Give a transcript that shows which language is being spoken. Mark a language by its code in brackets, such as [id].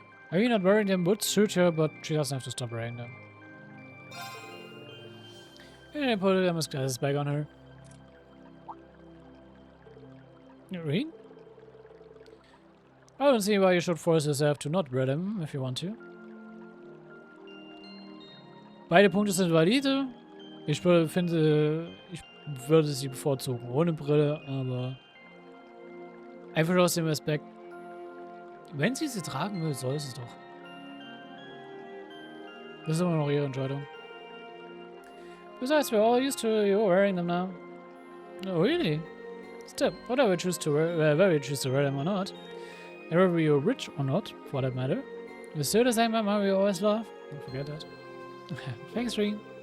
[en] Are you not wearing them would suit her, but she doesn't have to stop wearing them. And I put them glasses back on her. Read? I don't see why you should force yourself to not wear them if you want to. [de] Beide Punkte sind valide. Ich finde, ich würde sie bevorzugen ohne Brille, aber einfach aus dem Aspekt, wenn sie tragen will, soll sie es doch. Das ist immer noch ihre Entscheidung. [en] Besides, we're all used to you wearing them now. Oh, really? Still, whatever you choose to wear, whether you choose to wear them or not, and whether you're rich or not, for that matter, you're still the same Mama we always love. Don't forget that. Thanks, Reen.